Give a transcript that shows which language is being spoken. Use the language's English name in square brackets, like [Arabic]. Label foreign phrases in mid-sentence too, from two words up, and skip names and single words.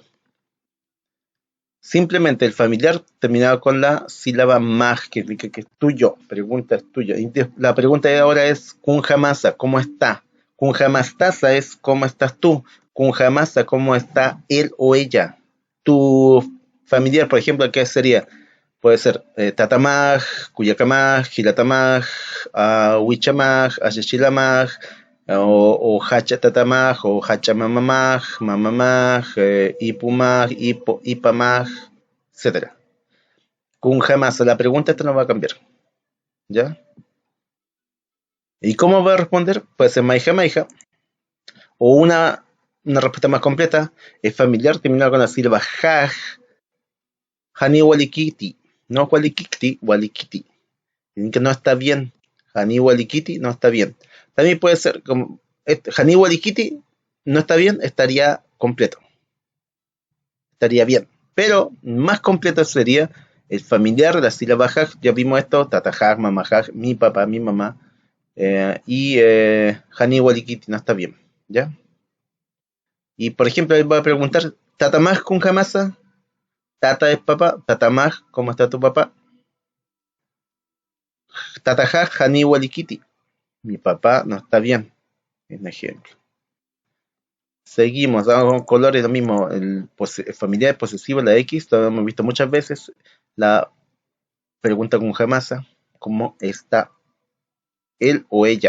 [Spanish] Simplemente el familiar terminado con la sílaba maj, que indica que es tuyo, pregunta es tuyo. Y la pregunta de ahora es kunjamasa, ¿cómo está? Kunjamastasa es ¿cómo estás tú? Kunjamasa, ¿cómo está él o ella? Tu familiar, por ejemplo, ¿qué sería? Puede ser [Aymara] tatamaj, kuyacamaj, gilatamaj, huichamaj, ashichilamaj, o hachatatamaj, o hachamamamaj, mamamaj, ipumaj, ipamaj, [Spanish] etcétera. Con jamás, la pregunta esta no va a cambiar, ¿ya? ¿Y cómo va a responder? Puede ser [Aymara] maija maija, [Spanish] o una respuesta más completa, es familiar terminado con la sílaba jaj, [Aymara] hani walikiti, no walikiti, walikiti. [Spanish] Que no está bien. [Aymara] Hani walikiti [Spanish] no está bien. También puede ser como [Aymara] Hani walikiti [Spanish] no está bien, estaría completo. Estaría bien. Pero más completo sería el familiar, la sílaba haj, ya vimos esto, [Aymara] tatajaj, mamajaj, [Spanish] mi papá, mi mamá. Y [Aymara] Hani walikiti [Spanish] no está bien. ¿Ya? Y por ejemplo, él va a preguntar, [Aymara] ¿tatamaj con jamasa? [Spanish] Tata es papá, tatamaj, ¿cómo está tu papá? [Aymara] Tatajaj, Hani walikiti. [Spanish] Mi papá no está bien. Un ejemplo. Seguimos, con colores lo mismo, el familiar posesivo, la X, lo hemos visto muchas veces. La pregunta con jamasa, ¿cómo está él o ella?